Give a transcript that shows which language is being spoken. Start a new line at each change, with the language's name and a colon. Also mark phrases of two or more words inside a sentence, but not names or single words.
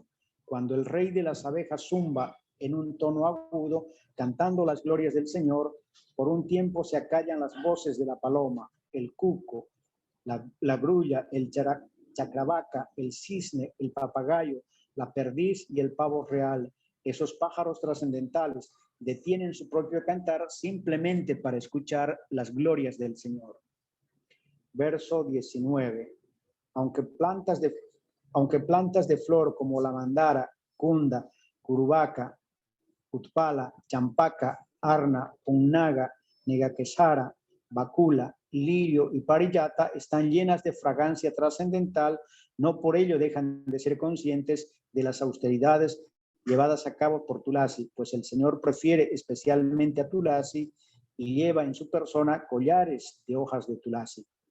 Spanish: Cuando el rey de las abejas zumba en un tono agudo, cantando las glorias del Señor, por un tiempo se acallan las voces de la paloma, el cuco, la grulla, el chacravaca, el cisne, el papagayo, la perdiz y el pavo real. Esos pájaros trascendentales detienen su propio cantar simplemente para escuchar las glorias del Señor. Verso 19. Aunque plantas de flor como la mandara, cunda, curubaca, utpala, champaca, arna, punnaga, negaquesara, bacula, lirio y parillata están llenas de fragancia trascendental, no por ello dejan de ser conscientes de las austeridades llevadas a cabo por Tulasi, pues el Señor prefiere especialmente a Tulasi y lleva en su persona collares de hojas de Tulasi.